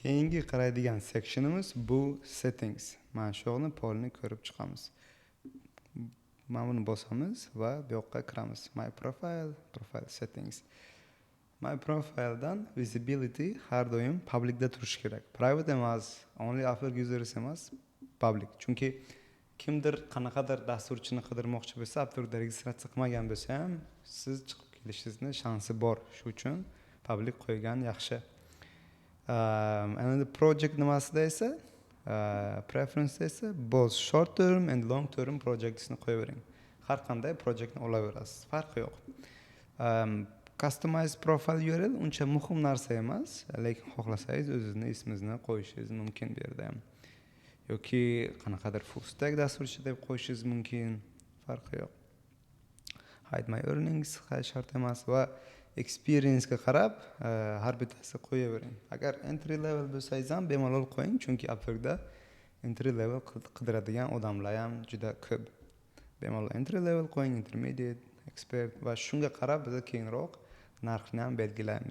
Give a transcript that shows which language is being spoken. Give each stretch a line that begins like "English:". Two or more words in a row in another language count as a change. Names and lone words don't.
Uzbek: Keyingi qaraydigan sectionimiz bu settings. Mana shu yoqni polni ko'rib chiqamiz. Mana buni bosamiz va bu yoqqa kiramiz.
English: My profile settings. My profile'dan
Uzbek: visibility har doim public'da turishi kerak. Private emas,
English: only Upwork users
Uzbek: emas, public. Chunki kimdir qanaqadir dasturchini qidirmoqchi bo'lsa, Upwork'da registratsiya qilmagan bo'lsa ham, siz chiqib kelishingizni shansi bor. Shu uchun public qo'ygan yaxshi. Endi project nimasida esa preference esa
English: both short term and long term
Uzbek: projectsni qo'yavering. Har qanday projektni olaverasiz, farqi yo'q.
English: Customize profile URL
Uzbek: uncha muhim narsa emas, lekin xohlasangiz o'zingizni ismingizni qo'yishingiz mumkin bu yerda ham. Yoki qanaqadir
English: full stack
Uzbek: dasturchi deb qo'yishingiz mumkin, farqi yo'q.
English: Hide my earnings
Uzbek: shart emas va experience ga qarab har bittasi qo'yavering. Agar
English: entry level
Uzbek: bo'lsangiz ham bemalol qo'ying, chunki Upwork'da
English: entry level
Uzbek: qidiradigan odamlar ham juda ko'p. Bemalol
English: entry level
Uzbek: qo'ying, intermediate, expert va shunga qarab biz keyinroq narxni ham belgilaymiz.